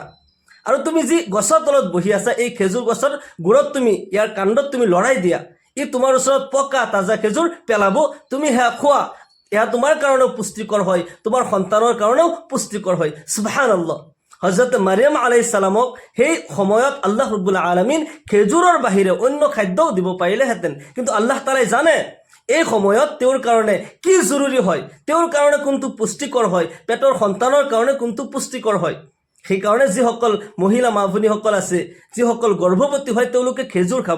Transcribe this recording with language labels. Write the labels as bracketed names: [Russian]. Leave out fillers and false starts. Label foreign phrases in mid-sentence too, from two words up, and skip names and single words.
[Assamese] আৰু তুমি যি গছৰ তলত বহি আছা, এই খেজুৰ গছৰ গুৰত তুমি ইয়াৰ কাণ্ডত তুমি লৰাই দিয়া, ই তোমাৰ ওচৰত পকা তাজা খেজুৰ পেলাব, তুমি সেয়া খোৱা, এয়া তোমাৰ কাৰণেও পুষ্টিকৰ হয়, তোমাৰ সন্তানৰ কাৰণেও পুষ্টিকৰ হয়। সুবহানাল্লাহ। হযরত মারিয়াম [Arabic] عليه السلام [Assamese] সেই সময়ত আল্লাহ [Arabic] رب العالمين [Assamese] খেজুৰৰ বাহিৰে অন্য খাদ্যও দিব পাৰিলেহেঁতেন, কিন্তু আল্লাহ তাআলাই জানে এই সময়ত তেওঁৰ কাৰণে কি জৰুৰী হয়, তেওঁৰ কাৰণে কোনটো পুষ্টিকৰ হয়, পেটৰ সন্তানৰ কাৰণে কোনটো পুষ্টিকৰ হয়। সেইকাৰণে যিসকল মহিলা মা ভনীসকল আছে, যিসকল গৰ্ভৱতী হয়, তেওঁলোকে খেজুৰ খাব।